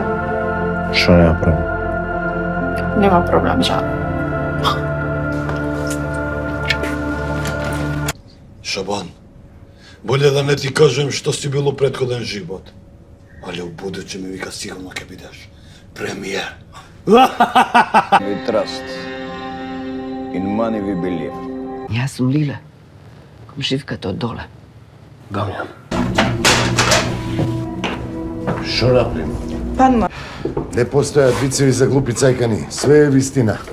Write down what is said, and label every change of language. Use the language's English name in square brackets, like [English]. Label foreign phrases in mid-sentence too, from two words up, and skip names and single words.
[Macedonian] Што нема проблем? Нема проблем, жал. Шабан, боле да не ти кажем што си било претходен живот. [Serbian] Али у будуче [Macedonian] ми вика сигурно ќе бидеш премиер. [English] We trust. In money we believe. [Macedonian] Јас сум Лиле. Комшивката од доле. Дамјан. Што направим? Панма. Не постојат вицеви за глупи цајкани. Све е вистина.